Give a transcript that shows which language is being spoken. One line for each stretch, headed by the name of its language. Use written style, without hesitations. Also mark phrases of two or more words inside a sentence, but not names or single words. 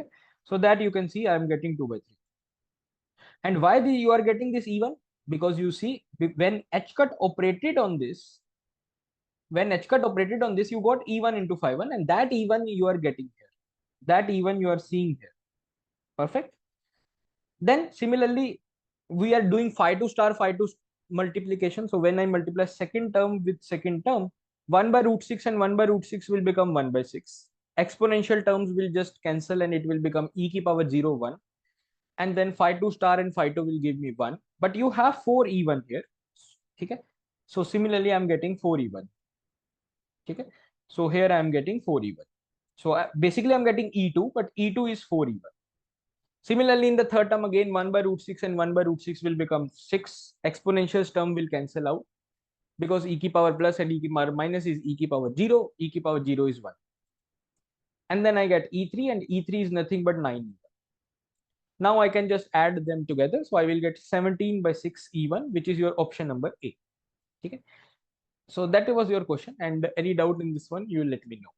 English: So that you can see I am getting 2 by 3. And why you are getting this even? Because you see when H cut operated on this, you got E1 into phi 1 and that E1 you are getting here. That E1 you are seeing here. Perfect. Then similarly, we are doing phi 2 star phi 2 multiplication. So when I multiply second term with second term, 1 by root 6 and 1 by root 6 will become 1 by 6. Exponential terms will just cancel and it will become e ki power 0, 1. And then phi 2 star and phi 2 will give me 1. But you have 4 E1 here. Okay. So similarly, I'm getting 4 E1. Okay. So here I'm getting 4 E1. So basically I'm getting E2, but E2 is 4 E1. Similarly, in the third term again, 1 by root 6 and 1 by root 6 will become 6. Exponential term will cancel out because e ki power plus and e ki power minus is e ki power 0. E ki power 0 is 1. And then I get E3 and E3 is nothing but 9. Now I can just add them together. So I will get 17 by 6 E1, which is your option number A. Okay. So that was your question, and any doubt in this one, you will let me know.